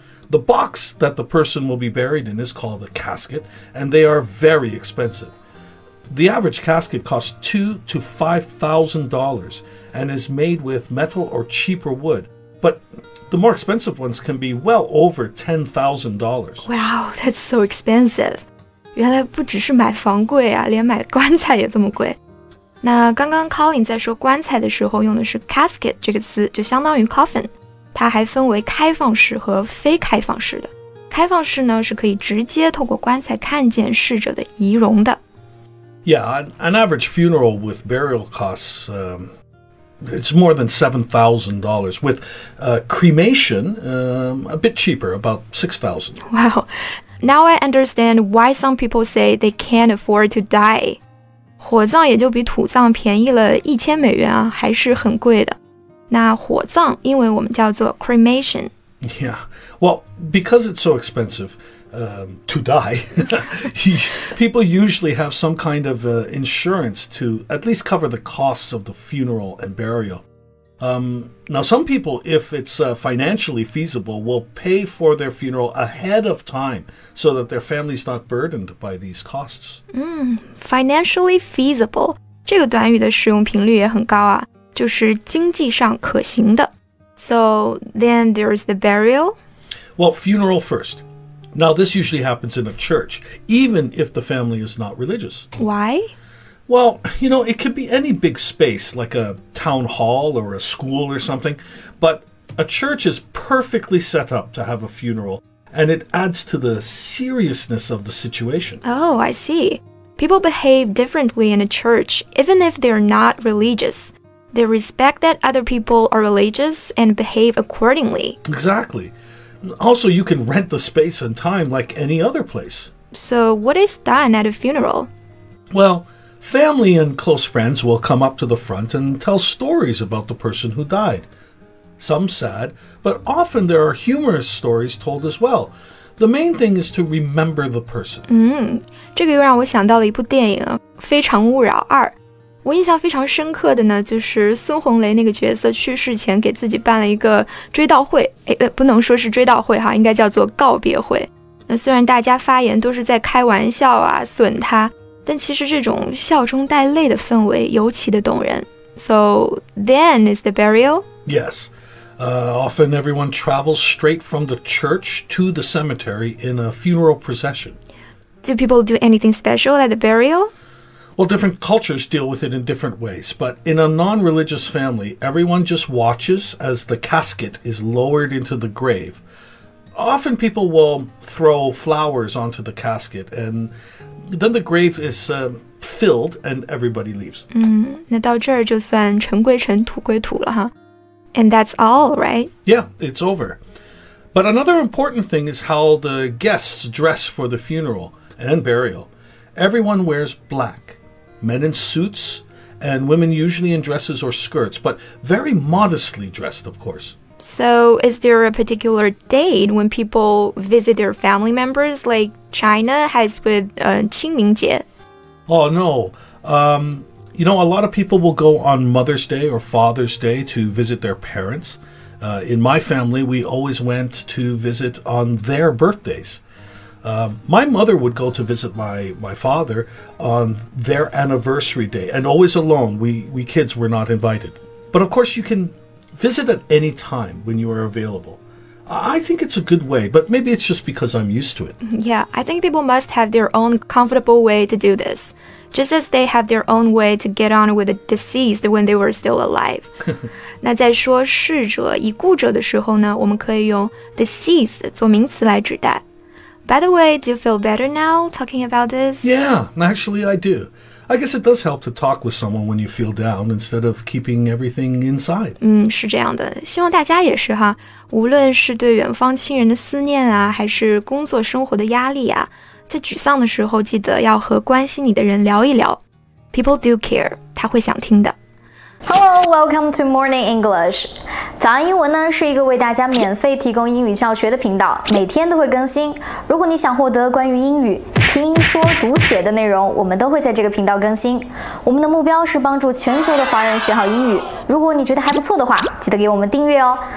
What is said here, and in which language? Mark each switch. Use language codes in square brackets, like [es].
[en] The box that the person will be buried in is called a casket, and they are very expensive. The average casket costs $2,000 to $5,000 and is made with metal or cheaper wood. But the more expensive ones can be well over $10,000. Wow, that's so expensive. [zh] 原来不只是买房贵啊，连买棺材也这么贵。那刚刚 Colin 在说棺材的时候用的是 casket 这个词，就相当于 coffin。它还分为开放式和非开放式的。开放式呢，是可以直接透过棺材看见逝者的仪容的。 [en] Yeah, an average funeral with burial costs, it's more than $7,000. With cremation, a bit cheaper, about $6,000. Wow. Now I understand why some people say they can't afford to die. [zh] 火葬也就比土葬便宜了$1000啊，还是很贵的。那火葬英文我们叫做 cremation. [en] Yeah, well, because it's so expensive to die, people usually have some kind of insurance to at least cover the costs of the funeral and burial. Now, some people, if it's financially feasible, will pay for their funeral ahead of time so that their family's not burdened by these costs. [zh] Financially feasible 这个短语的使用频率也很高啊，就是经济上可行的。 [en] So then there's the burial. Well, funeral first. Now, this usually happens in a church, even if the family is not religious. Why? Well, you know, it could be any big space, like a town hall or a school or something, but a church is perfectly set up to have a funeral, and it adds to the seriousness of the situation. Oh, I see. People behave differently in a church, even if they're not religious. They respect that other people are religious and behave accordingly. Exactly. Also, you can rent the space and time like any other place. So what is done at a funeral? Well, family and close friends will come up to the front and tell stories about the person who died. Some sad, but often there are humorous stories told as well. The main thing is to remember the person. [zh] 这个又让我想到了一部电影《非诚勿扰2》。我印象非常深刻的呢，就是孙红雷那个角色去世前给自己办了一个追悼会，不能说是追悼会哈，应该叫做告别会。那虽然大家发言都是在开玩笑啊，损他，但其实这种笑中带泪的氛围尤其的动人。 [en] So then is the burial? Yes. Often everyone travels straight from the church to the cemetery in a funeral procession. Do people do anything special at the burial? Well, different cultures deal with it in different ways, but in a non-religious family, everyone just watches as the casket is lowered into the grave. Often people will throw flowers onto the casket, and then the grave is filled and everybody leaves. [zh] 那到这儿就算尘归尘，土归土了哈。 [en] And that's all, right? Yeah, it's over. But another important thing is how the guests dress for the funeral and burial. Everyone wears black. Men in suits, and women usually in dresses or skirts, but very modestly dressed, of course. So is there a particular date when people visit their family members, like China has with 清明节? Oh, no. You know, a lot of people will go on Mother's Day or Father's Day to visit their parents. In my family, we always went to visit on their birthdays. My mother would go to visit my father on their anniversary day, and always alone. We kids were not invited. But of course, you can visit at any time when you are available. I think it's a good way, but maybe it's just because I'm used to it. Yeah, I think people must have their own comfortable way to do this, just as they have their own way to get on with the deceased when they were still alive. [zh] 那在说逝者、已故者的时候呢，我们可以用 deceased 做名词来指代。 [en] By the way, do you feel better now talking about this? Yeah, actually I do. I guess it does help to talk with someone when you feel down instead of keeping everything inside. [zh] 是这样的，希望大家也是哈，无论是对远方亲人的思念啊，还是工作生活的压力啊，在沮丧的时候，记得要和关心你的人聊一聊。 [en] People do care， [zh] 他会想听的。 [en] Hello, welcome to Morning English. [zh] 早安英文呢是一个为大家免费提供英语教学的频道，每天都会更新。如果你想获得关于英语听说读写的内容，我们都会在这个频道更新。我们的目标是帮助全球的华人学好英语。如果你觉得还不错的话，记得给我们订阅哦。